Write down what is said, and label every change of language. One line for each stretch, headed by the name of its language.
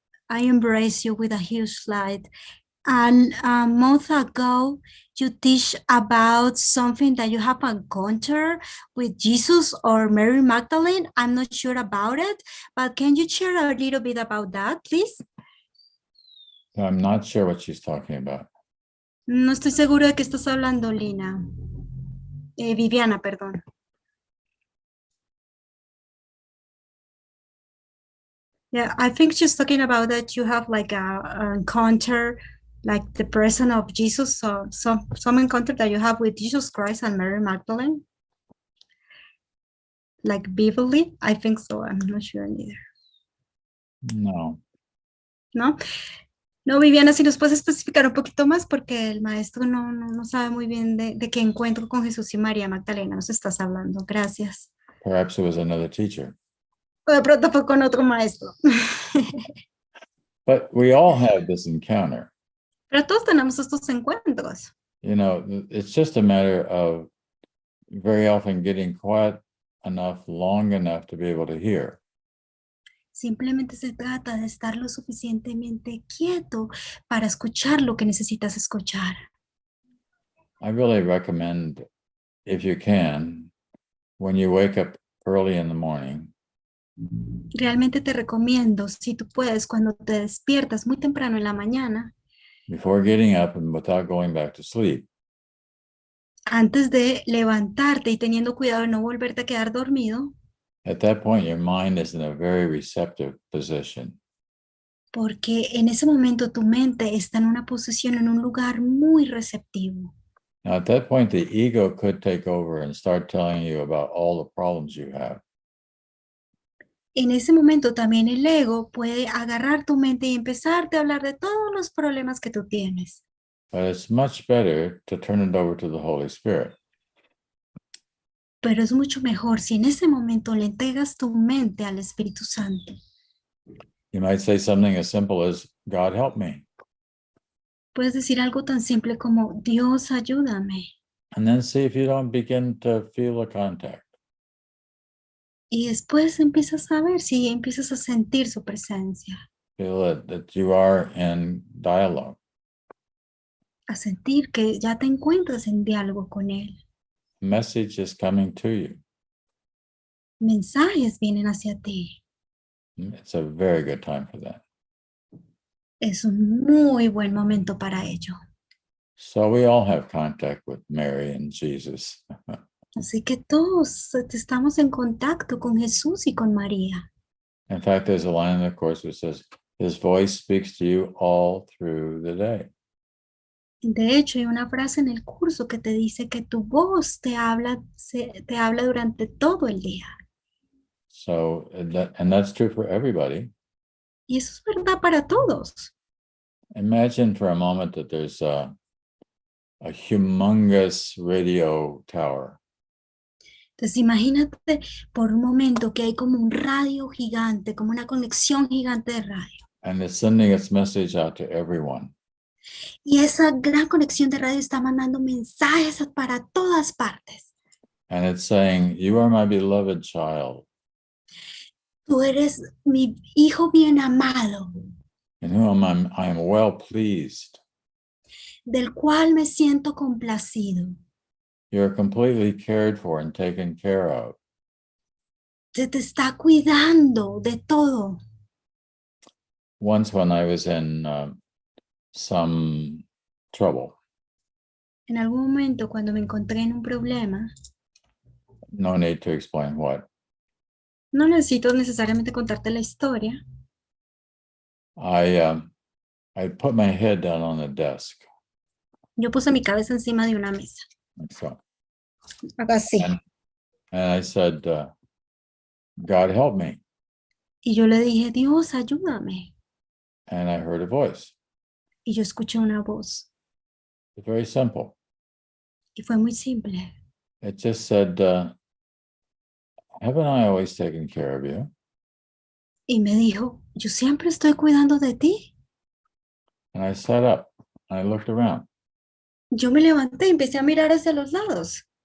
English: I embrace you with a huge light. And a month ago, you teach about something that you have encountered with Jesus or Mary Magdalene. I'm not sure about it, but can you share a little bit about that, please? I'm not sure what she's talking about.
Spanish: No estoy seguro de qué estás hablando, Lina. Viviana, perdón.
English: Yeah, I think she's talking about that you have like a encounter, like the person of Jesus, so some encounter that you have with Jesus Christ and Mary Magdalene. Like vividly, I think so. I'm not sure neither.
Spanish: No. ¿No? No, Viviana, si nos puedes especificar un poquito más, porque el maestro no sabe muy bien de qué encuentro con Jesús y María Magdalena nos estás hablando. Gracias.
English: Perhaps it was another teacher.
Spanish: O de pronto fue con otro maestro.
English: But we all have this encounter.
Spanish: Pero todos tenemos estos encuentros.
English: You know, it's just a matter of very often getting quiet enough, long enough to be able to hear.
Spanish: Simplemente se trata de estar lo suficientemente quieto para escuchar lo que necesitas escuchar.
English: I really recommend, if you can, when you wake up early in the morning,
Spanish: Realmente te recomiendo, si tú puedes, cuando te despiertas muy temprano en la mañana,
English: before getting up and without going back to sleep,
Spanish: antes de levantarte y teniendo cuidado de no volverte a quedar dormido,
English: at that point, your mind is in a very receptive position.
Spanish: porque en ese momento tu mente está en una posición, en un lugar muy receptivo.
English: Now, at that point, the ego could take over and start telling you about all the problems you have.
Spanish: En ese momento también el ego puede agarrar tu mente y empezarte a hablar de todos los problemas que tú tienes.
English: But it's much better to turn it over to the Holy Spirit.
Spanish: Pero es mucho mejor si en ese momento le entregas tu mente al Espíritu Santo.
English: You might say something as simple as, God help me.
Spanish: Puedes decir algo tan simple como, Dios, ayúdame.
English: And then see if you don't begin to feel a contact.
Spanish: Y después empiezas a ver si empiezas a sentir su presencia,
English: Feel that you are in dialogue.
Spanish: a sentir que ya te encuentras en diálogo con Él.
English: Message is coming to you.
Spanish: Mensajes vienen hacia ti.
English: It's a very good time for that.
Spanish: Es un muy buen momento para ello.
English: So we all have contact with Mary and Jesus.
Spanish: Así que todos estamos en contacto con Jesús y con María.
English: In fact, there's a line in the Course which says, His voice speaks to you all through the day.
Spanish: De hecho, hay una frase en el curso que te dice que tu voz te habla durante todo el día.
English: So, and that's true for everybody.
Spanish: Y eso es verdad para todos.
English: Imagine for a moment that there's a humongous radio tower.
Spanish: Entonces imagínate por un momento que hay como un radio gigante, como una conexión gigante de radio.
English: And it's sending its message out to everyone.
Spanish: Y esa gran conexión de radio está mandando mensajes para todas partes.
English: And it's saying, you are my beloved child,
Spanish: Tú eres mi hijo bien amado,
English: in whom I am well pleased.
Spanish: del cual me siento complacido.
English: You're completely cared for and taken care of.
Spanish: Se te está cuidando de todo.
English: Once when I was in some trouble,
Spanish: En algún momento cuando me encontré en un problema,
English: no need to explain what,
Spanish: no necesito necesariamente contarte la historia.
English: I put my head down on the desk.
Spanish: Yo puse mi cabeza encima de una mesa.
English: Like so.
Spanish: Así.
English: And I said, God help me.
Spanish: Y yo le dije, Dios, ayúdame.
English: And I heard a voice.
Spanish: Y yo escuché una voz.
English: It's very simple.
Spanish: Y fue muy simple.
English: It just said, haven't I always taken care of you?
Spanish: Y me dijo, yo siempre estoy cuidando de ti.
English: And I sat up. I looked around.
Spanish: Yo me levanté y empecé a mirar hacia los lados.